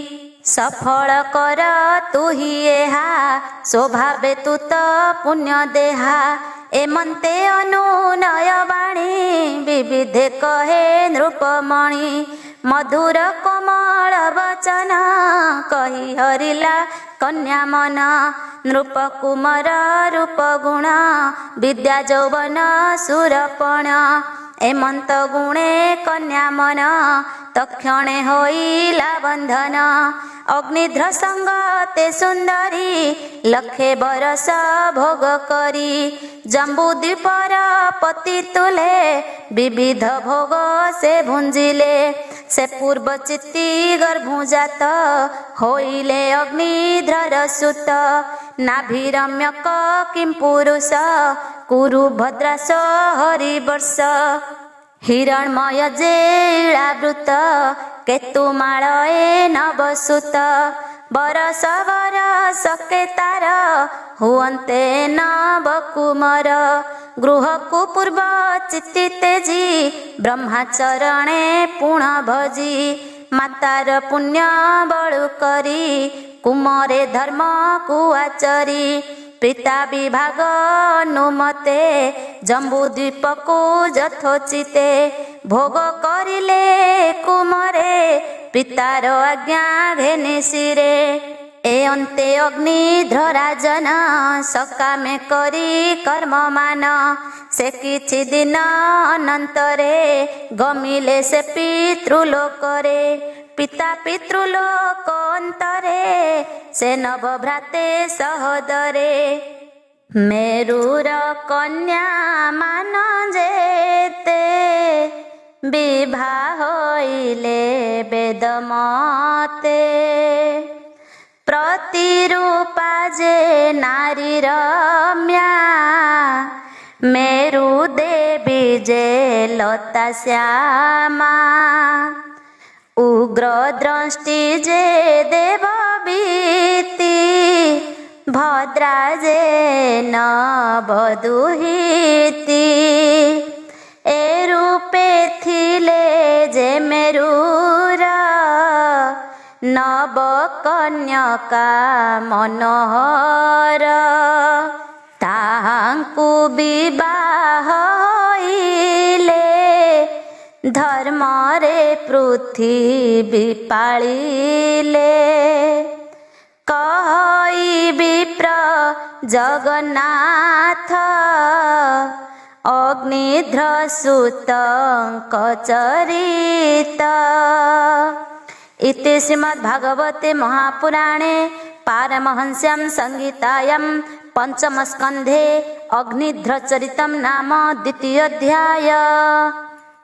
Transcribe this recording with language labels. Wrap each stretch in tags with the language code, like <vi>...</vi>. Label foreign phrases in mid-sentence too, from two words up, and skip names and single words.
<or>ସଫଳ କର ତୁ ହି ଏହା ସ୍ୱଭାବେ ତୁ ତ ପୁଣ୍ୟ ଦେହା ଏମନ୍ତେ ଅନୁନୟ ବାଣୀ ବିବିଧେ କହେ ନୃପମଣି ମଧୁର କୋମଳ ବଚନ କହି ହରିଲା କନ୍ୟା ମନ ନୃପ କୁମାର ରୂପ ଗୁଣ ବିଦ୍ୟା ଯୌବନ ସୁରପଣ ଏମନ୍ତ ଗୁଣେ କନ୍ୟା ମନ ତକ୍ଷଣେ ହୋଇଲା ବନ୍ଧନ ଅଗ୍ନିଧ୍ର ସଙ୍ଗତେ ସୁନ୍ଦରୀ ଲକ୍ଷେ ବରଷ ଭୋଗ କରି ଜମ୍ବୁ ଦ୍ୱୀପର ପତି ତୁଲେ ବିବିଧ ଭୋଗ ସେ ଭୁଞ୍ଜିଲେ ସେ ପୂର୍ବ ଚିତ୍ତି ଗର୍ଭୁଜାତ ହୋଇଲେ ଅଗ୍ନିଧ୍ର ସୁତ ନାଭିରମ୍ୟକ କିଂ ପୁରୁଷ କୁରୁ ଭଦ୍ରାସ ହରିବର୍ଷ ହିରଣମୟ ଜେଲାବୃତ କେତୁମାଳ ନବସୁତ ବରଷ ବରଷ କେ ତାର ହୁଅନ୍ତେ ନବକୁମାର ଗୃହକୁ ପୂର୍ବ ଚିତ୍ତି ତେଜି ବ୍ରହ୍ମାଚରଣେ ପୁଣ ଭଜି ମାତାର ପୁଣ୍ୟ ବଳୁ କରି କୁମରେ ଧର୍ମ କୁଆଚରି ପିତା ବିଭାଗ ଅନୁମତେ ଜମ୍ବୁ ଦ୍ୱୀପ କୋ ଯଥୋଚିତେ ଭୋଗ କରିଲେ କୁମରେ ପିତାର ଆଜ୍ଞା ଘେନି ଶିରେ ଏ ଅନ୍ତେ ଅଗ୍ନିଧ୍ର ରାଜନ ସକାମେ କରି କର୍ମ ମାନ ସେ କିଛି ଦିନ ଅନନ୍ତରେ ଗମିଲେ ସେ ପିତୃଲୋକରେ ପିତା ପିତୃଲୋକ ଅନ୍ତରେ ସେ ନବ ଭ୍ରାତେ ସହୋଦରେ ମେରୁର କନ୍ୟା ମାନ ଯେତେ ବିବାହ ହୋଇଲେ ବେଦମତେ ପ୍ରତିରୂପା ଯେ ନାରୀ ରମ୍ୟା ମେରୁ ଦେବୀ ଯେ ଲତା ଶ୍ୟାମା ଉଗ୍ର ଦୃଷ୍ଟି ଯେ ଦେବ ବୀତି ଭଦ୍ରା ଯେ ନ ବଧୁହିତି ଏ ରୂପେ ଥିଲେ ଯେ ମେରୁର ନବ କନ୍ୟକା ମନୋହର ତାହାଙ୍କୁ ବିବାହ ହୋଇଲେ ଧର୍ମ ରେ ପୃଥ୍ୱୀ ପାଳିଲେ କହି ବିପ୍ର ଜଗନ୍ନାଥ ଅଗ୍ନିଧ୍ର ସୁତଙ୍କ ଚରିତ।</or> <sa>इति श्रीमद्भागवते महापुराणे पारमहंस्यां संहितायां पंचमस्कन्धे अग्निध्र चरितं नाम द्वितीयोऽध्यायः।</sa>